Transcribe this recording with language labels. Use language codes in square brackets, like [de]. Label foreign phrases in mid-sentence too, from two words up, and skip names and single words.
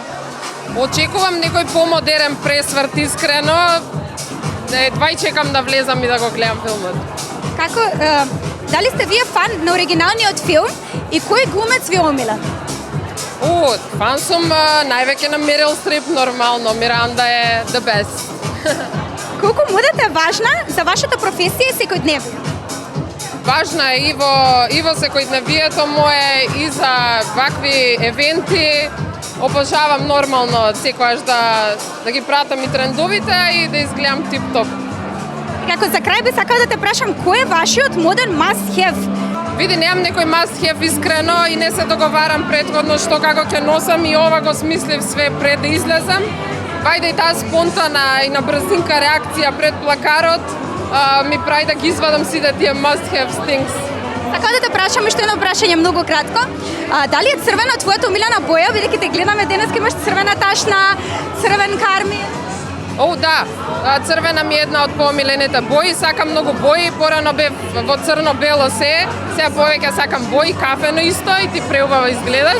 [mk] Очекувам некој помодерен пресврт, искрено. Едва и чекам да влезам и да го гледам филмот. Како, дали сте вие фан на оригиналниот филм и кој глумец ви е омилен? Фан сум највеќе на Мерил Стрип, нормално. Миранда е [en] the best. [mk] Колку модата е важна за вашата професија и секојдневие? Важна е и во секојдневието мое, и за вакви евенти. Обожавам нормално секогаш да ги пратам и трендовите и да изгледам тип-топ. Како за крај би сакала да те прашам, кој е вашиот моден [en] must have? [mk] Види, немам некој [en] must have [mk] искрено и не се договарам предходно што како ќе носам и ова го смислив све пред да излезам. Вајде и таа спонтана и на брзинка реакција пред плакарот ми прави да ги извадам сите тие [en] must have things. [mk] Така да те прашам уште едно прашање многу кратко. Дали е црвена твојата омилена боја, бидејќи те гледаме денес имаш црвена ташна, црвен кармин? Да, црвена ми е една од поомилените бои, сакам многу бои, порано бев во црно-бело сега повеќе сакам бои, кафено исто и ти преубаво изгледаш.